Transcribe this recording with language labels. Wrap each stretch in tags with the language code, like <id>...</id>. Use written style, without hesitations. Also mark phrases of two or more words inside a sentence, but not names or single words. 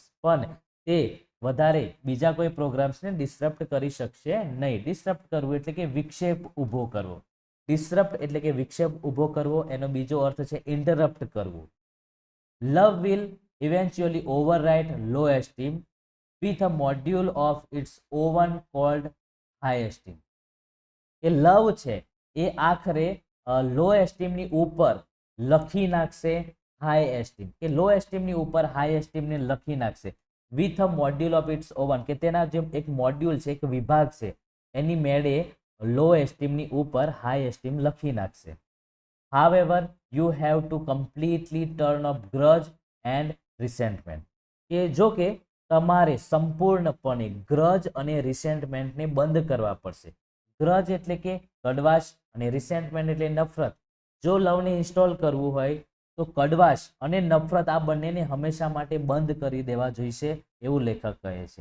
<gu>પણ તે વધારે બીજા કોઈ પ્રોગ્રામ્સને ડિસ્ટર્બ કરી શકશે નહીં. ડિસ્ટર્બ કરવું એટલે કે વિક્ષેપ ઊભો કરવો. ડિસ્ટર્બ એટલે કે વિક્ષેપ ઊભો કરવો, એનો બીજો અર્થ છે ઇન્ટરપ્ટ કરવું.</gu> <en>love will eventually overwrite low esteem with a module of its own called high esteem.</en> <gu>એ લવ છે એ આખરે લો એસ્ટીમની ઉપર લખી નાખશે</gu> <en>high esteem.</en> <gu>કે લો એસ્ટીમની ઉપર હાઈ એસ્ટીમને લખી નાખશે</gu> <en>with a module of its own.</en> <gu>કે તેના જે એક મોડ્યુલ છે, એક વિભાગ છે, એની મેળે લો એસ્ટીમની ઉપર</gu> <en>high esteem</en> <gu>લખી નાખશે.</gu> <en>However, you have to completely turn off grudge and resentment.</en> <gu>કે જો કે તમારે સંપૂર્ણપણે ગ્રજ અને રિસેન્ટમેન્ટને બંધ કરવા પડશે. ગ્રજ એટલે કે કડવાશ અને રિસેન્ટમેન્ટ એટલે નફરત. જો લવને ઇન્સ્ટોલ કરવું હોય તો કડવાશ અને નફરત આ બંનેને હંમેશા માટે બંધ કરી દેવા જોઈશે, એવું લેખક કહે છે.</gu>